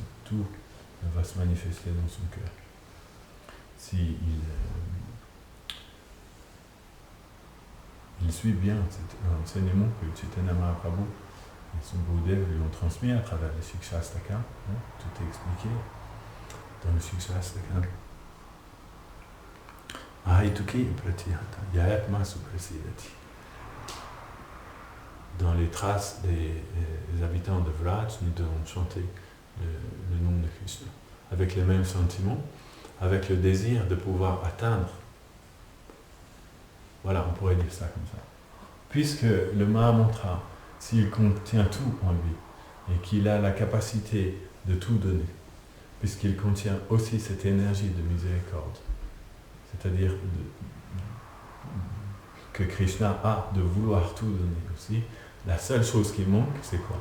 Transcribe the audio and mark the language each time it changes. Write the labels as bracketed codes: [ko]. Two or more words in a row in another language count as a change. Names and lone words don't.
[fr] Tout va se manifester dans son cœur. Si il suit bien cet enseignement que Chaitanya Mahaprabhu et son Gurudev lui ont transmis à travers le Shikshastaka. Tout est expliqué dans le Shikshastaka. [sa] Ahituki pratihata yayatma suprasidati. [fr] Dans les traces des habitants de Vraj, nous devons chanter le nom de Krishna avec les mêmes sentiments, avec le désir de pouvoir atteindre. Voilà, on pourrait dire ça comme ça. Puisque le Mahamantra, s'il contient tout en lui, et qu'il a la capacité de tout donner, puisqu'il contient aussi cette énergie de miséricorde, c'est-à-dire que Krishna a de vouloir tout donner aussi, la seule chose qui manque, c'est quoi?